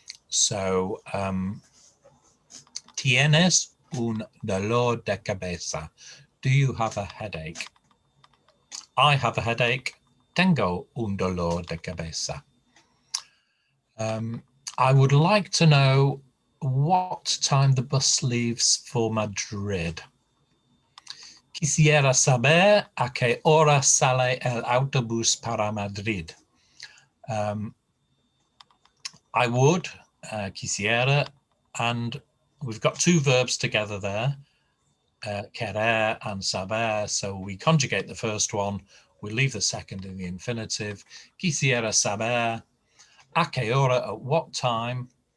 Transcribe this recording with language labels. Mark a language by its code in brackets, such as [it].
[es] So, tienes un dolor de cabeza. [en] Do you have a headache? I have a headache. [es] Tengo un dolor de cabeza. [en] I would like to know what time the bus leaves for Madrid. [es] Quisiera saber a qué hora sale el autobús para Madrid. [en] I would, quisiera, and we've got two verbs together there, querer and saber, so we conjugate the first one, we leave the second in the infinitive. [es] Quisiera saber a qué hora, [en] at what time.